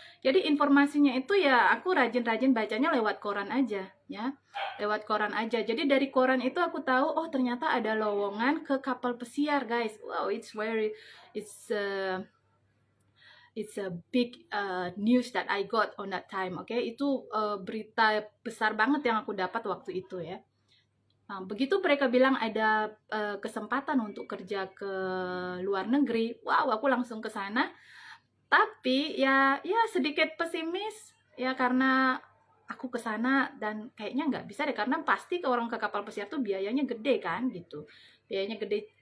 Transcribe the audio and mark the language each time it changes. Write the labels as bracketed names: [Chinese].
[Indonesian] Jadi informasinya itu ya aku rajin-rajin bacanya lewat koran aja ya, lewat koran aja. Jadi dari koran itu aku tahu, oh ternyata ada lowongan ke kapal pesiar guys. [English] Wow, it's a big news that I got on that time. [Indonesian] Oke, itu berita besar banget yang aku dapat waktu itu ya. Nah, begitu mereka bilang ada kesempatan untuk kerja ke luar negeri, wow, aku langsung ke sana. Tapi ya sedikit pesimis ya, karena aku ke sana dan kayaknya nggak bisa deh, karena pasti ke kapal pesiar tuh biayanya gede kan gitu, biayanya gede.